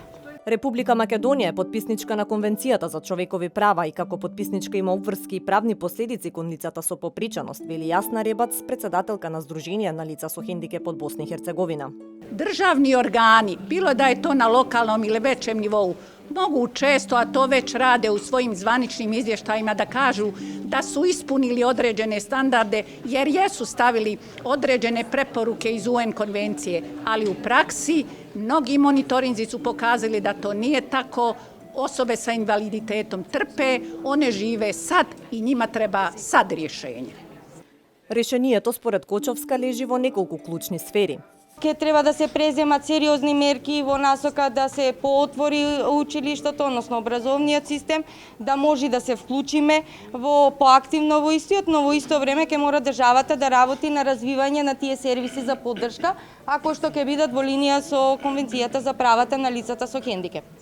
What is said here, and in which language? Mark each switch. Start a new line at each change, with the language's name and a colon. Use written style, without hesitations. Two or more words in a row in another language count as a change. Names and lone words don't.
Macedonian: Република Македонија е потписничка на Конвенцијата за човекови права и како потписничка има обврски и правни последици кон лицата со попреченост, вели Јасна Ребац, председателка на Сдружение на лица со хендикеп од Босна и Херцеговина.
Bosnian: Државни органи, било да е то на локалном или веćem nivou, mogu često, a to već rade u svojim zvaničnim izvještajima, da kažu da su ispunili određene standarde jer jesu stavili određene preporuke iz UN konvencije, ali u praksi mnogi monitorinzi su pokazali da to nije tako. Osobe sa invaliditetom trpe, one žive sad i njima treba sad rješenje.
Macedonian: Решението според Кочовска лежи во неколку клучни сфери. Ке треба да се преземат сериозни мерки во насока да се поотвори училиштето, односно образовниот систем, да може да се вклучиме во поактивно во истиот, но во исто време ке мора државата да работи на развивање на тие сервиси за поддршка, а кои што ќе бидат во линија со Конвенцијата за правата на лицата со хендикеп.